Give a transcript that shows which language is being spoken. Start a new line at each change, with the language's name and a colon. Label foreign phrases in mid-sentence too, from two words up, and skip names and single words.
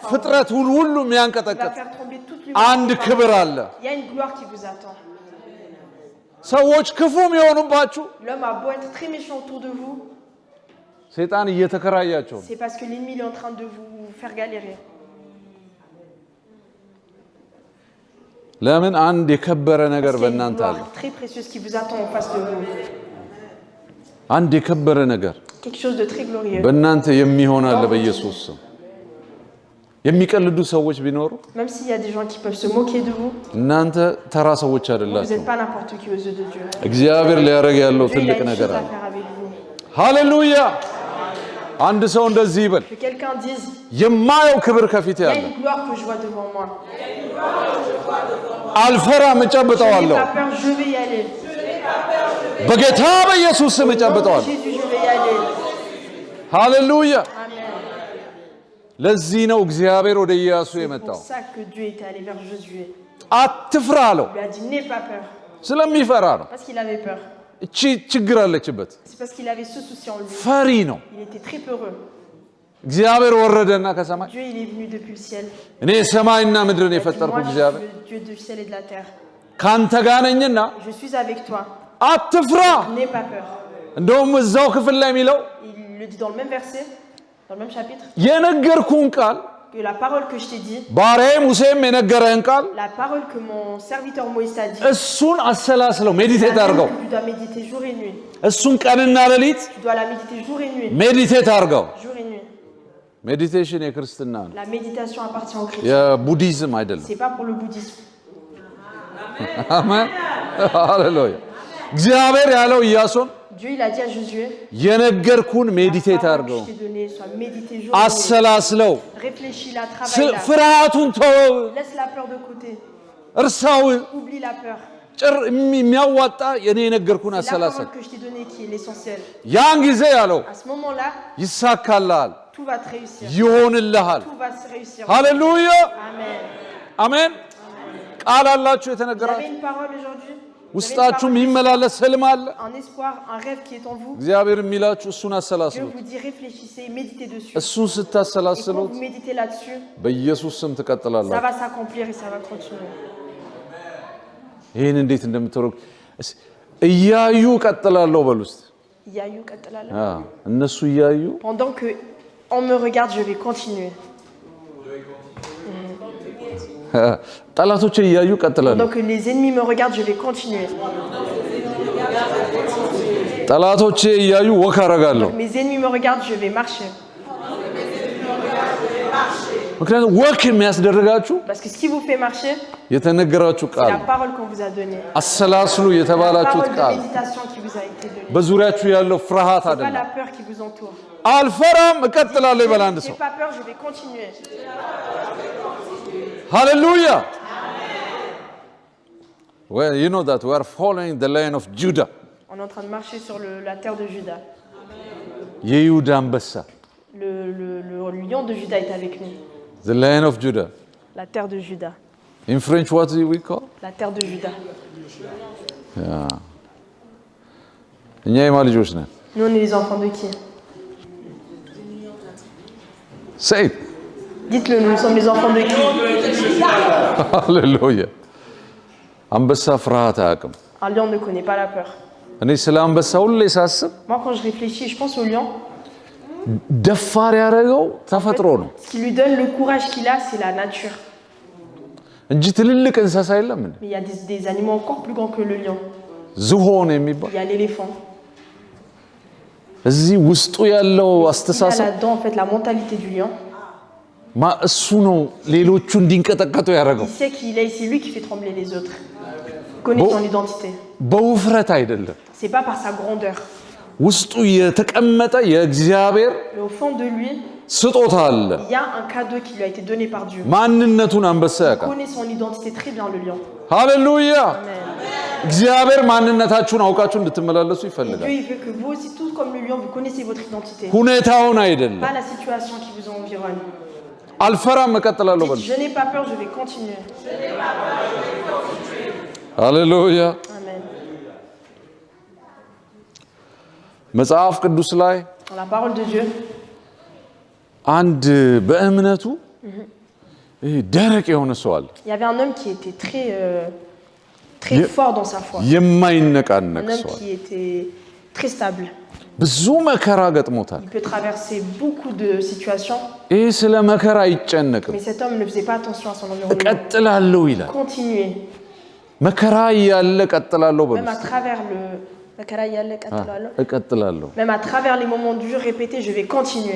French: par
Amharic: ፍጥረት ሁሉ
French: vous. Il va
Amharic: የሚያንቀጠቅጥ
French: faire trembler toute
Amharic: አንድ
French: l'humanité.
Amharic: ክብር አለ
French: Il y a une gloire qui vous attend.
Amharic: ሰዎች ክፉ የሚሆኑባችሁ
French: L'homme a beau être très méchant autour de vous,
Amharic: ሰይጣን እየተከራያቸው ነው
French: c'est parce que l'ennemi il est en train de vous faire galérer.
Amharic: ለምን አንድ የከበረ ነገር
French: Parce qu'il y a une
Amharic: በእናንተ አለ
French: gloire très précieuse qui vous attend en face de vous.
Amharic: አንድ የከበረ ነገር
French: Quelque chose de très glorieux.
Amharic: በእናንተ የሚሆን አለ በኢየሱስ ስም የሚቀልዱ ሰዎች ቢኖሩ
French: Même s'il y a des gens qui peuvent se moquer de vous,
Amharic: እናንተ ተራ ሰዎች
French: vous
Amharic: አይደላችሁ
French: n'êtes pas n'importe qui aux yeux de Dieu.
Amharic: እግዚአብሔር ሊያደርግ ያለው
French: Dieu il a
Amharic: ትልቅ
French: une
Amharic: ነገር
French: chose à
Amharic: አለ
French: faire avec vous.
Amharic: ሃሌሉያ አንድ ሰው እንደዚህ ይበል
French: Que quelqu'un dise,
Amharic: የማየው ክብር ከፊት
French: il y a
Amharic: ያለ
French: une gloire que je vois devant moi.
Amharic: አልፈራም
French: Je n'ai
Amharic: እጨብጠዋለሁ
French: pas peur, je vais y aller.
Amharic: በጌታ በኢየሱስ ስም
French: Au nom de
Amharic: እጨብጠዋለሁ
French: Jésus, je vais y aller.
Amharic: ሃሌሉያ
French: Amen.
Amharic: ለዚህ ነው እግዚአብሔር ወደ ኢያሱ
French: C'est pour
Amharic: የመጣው
French: ça que Dieu est allé vers Josué.
Amharic: አትፍራ አለው
French: Il lui a dit, n'aie pas peur.
Amharic: ስለሚፈራ ነው
French: Parce qu'il avait peur.
Amharic: እቺ ችግር አለችበት
French: C'est parce qu'il avait ce souci en lui.
Amharic: ፈሪ ነው
French: Il était très peureux.
Amharic: እግዚአብሔር ወረደና ከሰማይ
French: Dieu, il est venu depuis le ciel.
Amharic: እኔ ሰማይና ምድርን
French: Il a dit,
Amharic: የፈጠርኩ
French: moi, je
Amharic: እግዚአብሔር
French: suis le Dieu du ciel et de la terre.
Amharic: ካንተ ጋር ነኝና
French: Je suis avec toi.
Amharic: አትፍራ
French: N'aie pas peur.
Amharic: እንደውም እዛው ክፍል ላይ የሚለው
French: Il le dit dans le même verset, dans le même chapitre,
Amharic: የነገርኩን ቃል
French: que la parole que je t'ai dit,
Amharic: ባሪያዬ ሙሴም የነገረህን ቃል
French: la parole que mon serviteur Moïse t'a dit,
Amharic: እሱን አሰላስለው ሜዲቴት አድርገው
French: tu dois méditer jour et nuit.
Amharic: እሱን ቀንና ሌሊት
French: Tu dois la méditer jour et nuit.
Amharic: ሜዲቴት አድርገው
French: Jour et nuit.
Amharic: ሜዲቴሽን የክርስትና ነው
French: La méditation appartient au chrétien.
Amharic: የቡዲዝም አይደለም
French: C'est pas pour le bouddhisme.
Amharic: አሜን ሃሌሉያ እግዚአብሔር ያለው ኢያሱን
French: Dieu, il a dit à Josué,
Amharic: የነገርኩን
French: la
Amharic: ሜዲቴት
French: parole
Amharic: አድርገው
French: que je t'ai donnée, soit méditée jour et nuit.
Amharic: አሰላስለው
French: Réfléchis-la, travaille-la.
Amharic: ፍርሃቱን ተወው
French: Laisse la peur de côté.
Amharic: እርሳው
French: Oublie la peur.
Amharic: ጭር የሚያዋጣ የኔ የነገርኩን
French: C'est la
Amharic: አሰላሰል
French: parole que je t'ai donnée qui est l'essentiel.
Amharic: ያን ጊዜ ያለው
French: À ce moment-là,
Amharic: ይሳካልሃል
French: tout va te réussir.
Amharic: ይሆንልሃል
French: Tout va se réussir.
Amharic: ሃሌሉያ
French: Amen.
Amharic: አሜን ቃል አላችሁ
French: Vous
Amharic: የተነገራችሁ
French: avez une parole aujourd'hui? Vous avez une
Amharic: ውስጣችሁ
French: parole,
Amharic: የሚመላለስ ህልም አለ
French: un espoir, un rêve qui est en vous.
Amharic: እግዚአብሔር የሚላችሁ እሱን
French: Dieu
Amharic: አሰላስሉት
French: vous dit réfléchissez, méditez dessus.
Amharic: እሱን
French: Et quand
Amharic: ስታሰላስሉት
French: vous méditez là-dessus,
Amharic: በኢየሱስ ስም
French: ça
Amharic: ትቀጥላላችሁ
French: va s'accomplir et ça va continuer.
Amharic: ይህን እንዴት እንደምትወረግ እያዩ ቀጥላለሁ በሉ እስቲ
French: Il y a eu ቀጥላለሁ.
Amharic: እነሱ እያዩ
French: Pendant que on me regarde, je vais continuer.
Amharic: ጠላቶቼ እያዩ ቀጥላለሁ
French: Pendant que les ennemis me regardent, je vais continuer.
Amharic: ጠላቶቼ እያዩ ወክ አረጋለሁ
French: Mes ennemis me regardent, je vais marcher.
Amharic: ምክንያቱም ወክ የሚያስደርጋችሁ
French: Parce que ce qui vous fait marcher,
Amharic: የተነገራችሁ
French: c'est
Amharic: ቃል
French: la parole qu'on vous a donnée.
Amharic: አሰላስሉ
French: La
Amharic: የተባላችሁት
French: parole de
Amharic: ቃል
French: méditation qui vous a été donnée.
Amharic: በዙሪያችሁ ያለው ፍርሃት
French: C'est pas
Amharic: አይደለም
French: la peur qui vous entoure.
Amharic: አልፈራም እቀጥላለሁ ይበል አንድ
French: J'ai
Amharic: ሰው
French: pas peur, je vais continuer.
English: ሃሌሉያ well you know that we are following the line of Judah
French: On est en train de marcher sur la terre de Juda.
Amharic: የይሁዳ አንበሳ
French: Le lion de Juda est avec nous.
English: the line of Judah
French: La terre de Juda.
English: in French what do we call
French: La terre de Juda.
Amharic: እኛ የማ ልጆች ነን
French: Nous, on est les enfants de qui?
English: say it.
French: Dites-le, nous sommes les enfants de qui?
Amharic: ሃሌሉያ አንበሳ ፍርሃት አያውቅም
French: Un lion ne connaît pas la peur.
Amharic: እኔ ስለ አንበሳ ሁሌ ሳስብ
French: Moi, quand je réfléchis, je pense au lion.
Amharic: ደፋር ያደረገው ተፈጥሮ ነው
French: Ce qui lui donne le courage qu'il a, c'est la nature.
Amharic: እንጂ ትልልቅ እንስሳ የለም እንዴ
French: Mais il y a des animaux encore plus grands que le lion.
Amharic: ዝሆን የሚባል
French: Il y a l'éléphant.
Amharic: እዚህ ውስጡ ያለው
French: Il y a
Amharic: አስተሳሰብ
French: là-dedans, en fait, la mentalité du lion.
Amharic: እሱ ነው ሌሎቹ እንዲንቀጠቀጡ ያደረገው
French: Il sait qui il est, c'est lui qui fait trembler les autres. Il connaît son identité.
Amharic: በውፍረት አይደለም
French: C'est pas par sa grandeur.
Amharic: ውስጡ የተቀመጠ የእግዚአብሔር
French: Mais au fond de lui,
Amharic: ስጦታ አለ
French: il y a un cadeau qui lui a été donné par Dieu.
Amharic: ማንነቱን አንበሳ
French: Il
Amharic: ያውቃል
French: connaît son identité très bien, le lion.
Amharic: ሃሌሉያ
French: Amen.
Amharic: እግዚአብሔር ማንነታችሁን አውቃችሁ እንድትመላለሱ
French: Et
Amharic: ይፈልጋል
French: Dieu, il veut que vous aussi, tout comme le lion, vous connaissez votre identité.
Amharic: ሁኔታውን አይደለም
French: Pas la situation qui vous environne.
Amharic: አልፈራም እቀጥላለሁ በሉ
French: Dites, je n'ai pas peur, je vais continuer.
Amharic: ሃሌሉያ
French: Amen.
Amharic: መጽሐፍ ቅዱስ ላይ
French: Dans la parole de Dieu,
Amharic: አንድ በእምነቱ ደረቅ የሆነ ሰው አለ
French: il y avait un homme qui était très fort dans sa foi. Un
Amharic: የማይነቃነቅ
French: homme
Amharic: ሰው አለ
French: qui était très stable.
Amharic: ብዙ መከራ ገጥሞታል
French: Il peut traverser beaucoup de situations,
Amharic: ይህ ስለ መከራ አይጨነቅም
French: mais cet homme ne faisait pas attention à son environnement.
Amharic: እቀጥላለሁ ይላል
French: Continuer.
Amharic: መከራ እያለ እቀጥላለሁ በሉ
French: Même à travers le...
Amharic: እቀጥላለሁ
French: Même à travers les moments durs, répétez, je vais continuer.